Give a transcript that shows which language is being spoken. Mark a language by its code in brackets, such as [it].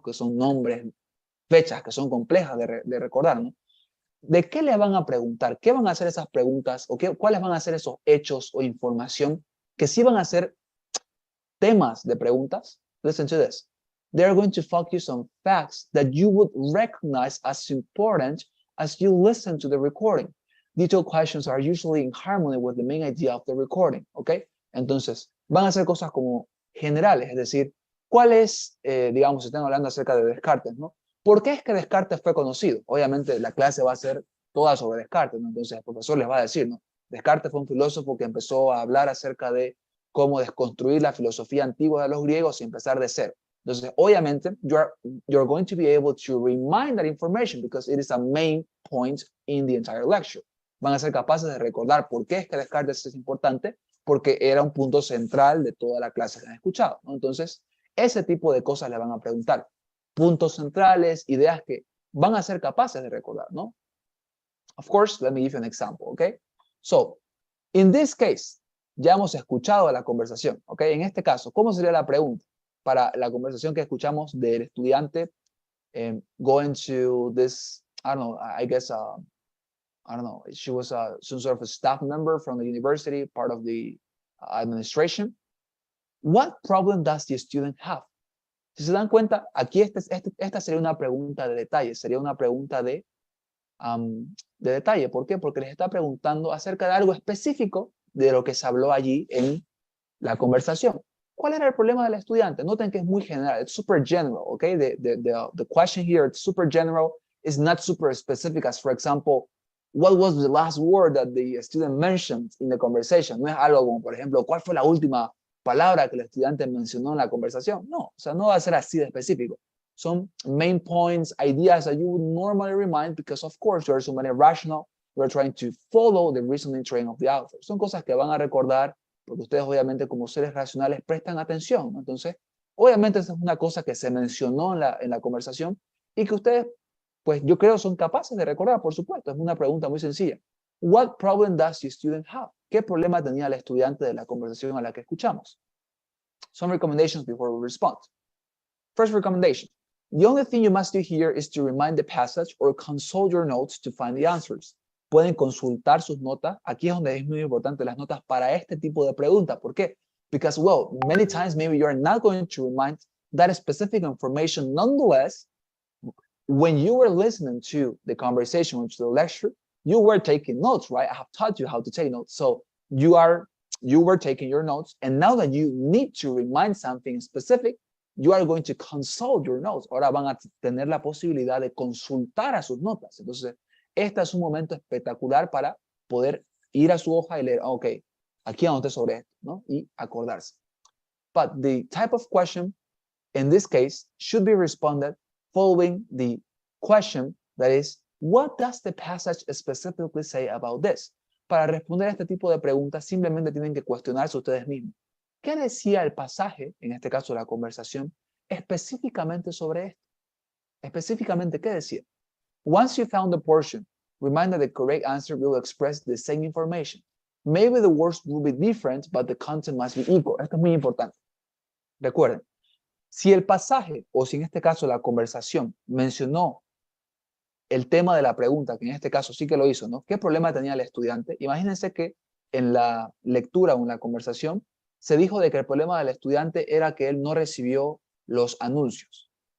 [es] Que son nombres, fechas, que son complejas de recordar, ¿no? ¿De qué le van a preguntar? ¿Qué van a hacer esas preguntas? ¿O cuáles van a ser esos hechos o información que sí van a ser temas de preguntas? [en] Listen to this. They're going to focus on facts that you would recognize as important as you listen to the recording. Detailed questions are usually in harmony with the main idea of the recording, ¿ok? [es] Entonces, van a ser cosas como generales, es decir, ¿cuál es, digamos, si están hablando acerca de Descartes, ¿no? ¿Por qué es que Descartes fue conocido? Obviamente la clase va a ser toda sobre Descartes, ¿no? Entonces el profesor les va a decir, ¿no? Descartes fue un filósofo que empezó a hablar acerca cómo desconstruir la filosofía antigua de los griegos y empezar de cero. Entonces, obviamente, [en] you're going to be able to remind that information because it is a main point in the entire lecture. [es] Van a ser capaces de recordar por qué es que Descartes es importante, porque era un punto central de toda la clase que han escuchado, ¿no? Entonces, ese tipo de cosas le van a preguntar. Puntos centrales, ideas que van a ser capaces de recordar, ¿no? [en] Of course, let me give you an example, okay? So, in this case, [es] ya hemos escuchado la conversación, ¿ok? En este caso, ¿cómo sería la pregunta para la conversación que escuchamos del estudiante [en] going to this, I don't know, I guess, I don't know, she was some sort of a staff member from the university, part of the administration. What problem does the student have? [es] Si se dan cuenta, aquí esta sería una pregunta de detalle, sería una pregunta de detalle. ¿Por qué? Porque les está preguntando acerca de algo específico de lo que se habló allí en la conversación. ¿Cuál era el problema del estudiante? Noten que es muy general, [en] it's super general, [es] okay? [en] The question here, it's super general, is not super specific as, for example, what was the last word that the student mentioned in the conversation? [es] No es algo como, por ejemplo, ¿cuál fue la última palabra que el estudiante mencionó en la conversación? No, o sea, no va a ser así de específico. [en] Some main points, ideas that you would normally remind because, of course, there are so many rational, we're trying to follow the reasoning train of the author. [es] Son cosas que van a recordar porque ustedes, obviamente, como seres racionales, prestan atención, ¿no? Entonces, obviamente, esa es una cosa que se mencionó en la conversación y que ustedes, pues, yo creo son capaces de recordar, por supuesto. Es una pregunta muy sencilla. [en] What problem does the student have? [es] ¿Qué problema tenía el estudiante de la conversación a la que escuchamos? [en] Some recommendations before we respond. First recommendation. The only thing you must do here is to remind the passage or consult your notes to find the answers. [es] Pueden consultar sus notas. Aquí es donde es muy importante las notas para este tipo de preguntas. ¿Por qué? [en] Because, well, many times maybe you're not going to remind that specific information. Nonetheless, when you were listening to the conversation, to the lecture, you were taking notes, right? I have taught you how to take notes. So you were taking your notes, and now that you need to remind something specific, you are going to consult your notes. [es] Ahora van a tener la posibilidad de consultar a sus notas. Entonces, este es un momento espectacular para poder ir a su hoja y leer, ok, aquí anoté sobre esto, ¿no? Y acordarse. [en] But the type of question, in this case, should be responded following the question that is, what does the passage specifically say about this? [es] Para responder a este tipo de preguntas, simplemente tienen que cuestionarse ustedes mismos. ¿Qué decía el pasaje, en este caso la conversación, específicamente sobre esto? Específicamente, ¿qué decía? [en] Once you found the portion, remind that the correct answer will express the same information. Maybe the words will be different, but the content must be equal. [es] Esto es muy importante. Recuerden, si el pasaje, o si en este caso la conversación, mencionó el tema de la pregunta, que en este caso sí que lo hizo, ¿no? ¿Qué problema tenía el estudiante? Imagínense que en la lectura o en la conversación se dijo de que el problema del estudiante era que él no recibió los anuncios.